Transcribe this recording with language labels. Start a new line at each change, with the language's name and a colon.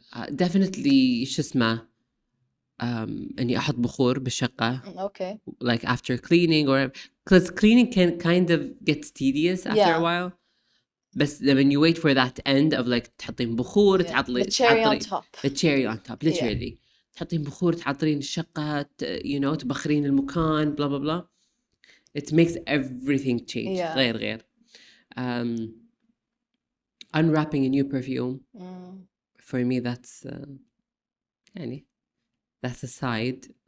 Arabic: Definitely شو اسمه إني أحط بخور بالشقة.
English: Okay. Like after cleaning or because cleaning can kind of gets tedious after a Yeah. while. بس when you wait for that end of like
Arabic: تحطين بخور
English: Yeah. The cherry on top. the cherry on top Yeah.
Arabic: literally تحطين بخور تعطرين الشقة تبخرين المكان
English: blah blah blah. It makes everything change. Yeah. غير unwrapping a new perfume. For me that's يعني that's a side.